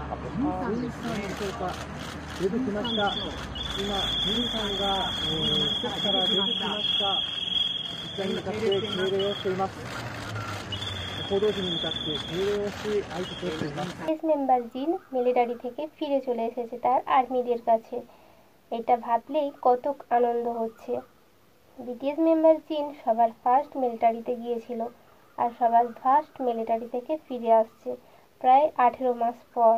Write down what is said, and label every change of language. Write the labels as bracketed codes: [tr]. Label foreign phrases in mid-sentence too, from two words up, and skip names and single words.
[ja] でしょうか。出てきました。今、ミリさんが、施設から出てきました。実際に向かって敬礼をしています。報道陣に向かって敬礼をし挨拶をしています。 [bn] বিটিএস মেম্বার জিন মিলিটারি থেকে ফিরে চলে এসেছে তার আর্মিদের কাছে। এটা ভাবলেই কত আনন্দ হচ্ছে। বিটিএস মেম্বার জিন সবার [en] first military [bn] গিয়েছিল আর সবার [en] first military [bn] থেকে ফিরে আসছে প্রায় 18 মাস পর।